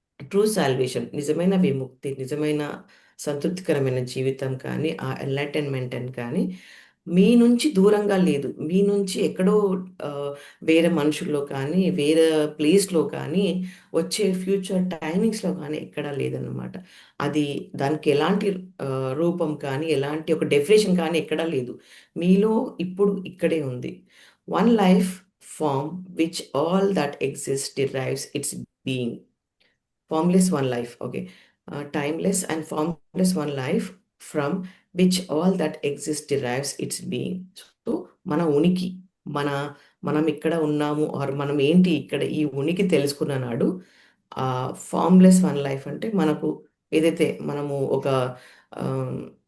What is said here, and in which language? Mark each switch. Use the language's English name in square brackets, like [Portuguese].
[Telugu] True salvation, నిజమైన విముక్తి, నిజమైన సంతృప్తికరమైన జీవితం కానీ ఆ ఎన్లైటన్మెంట్ అని కానీ మీ నుంచి దూరంగా లేదు, మీ నుంచి ఎక్కడో వేరే మనుషుల్లో కానీ వేరే ప్లేస్లో కానీ వచ్చే ఫ్యూచర్ టైమింగ్స్లో కానీ ఎక్కడా లేదన్నమాట. అది దానికి ఎలాంటి రూపం కానీ ఎలాంటి ఒక డెఫినేషన్ కానీ ఎక్కడా లేదు, మీలో ఇప్పుడు ఇక్కడే ఉంది. [English] One life form which all that exist derives its being. Formless one life, okay. Timeless and formless one life from which all that exist derives its being. [Telugu] So మన ఉనికి, మన మనం ఇక్కడ ఉన్నాము ఆర్ మనం ఏంటి ఇక్కడ ఈ ఉనికి తెలుసుకున్న నాడు ఫార్మ్లెస్ వన్ లైఫ్ అంటే మనకు ఏదైతే మనము ఆమ్,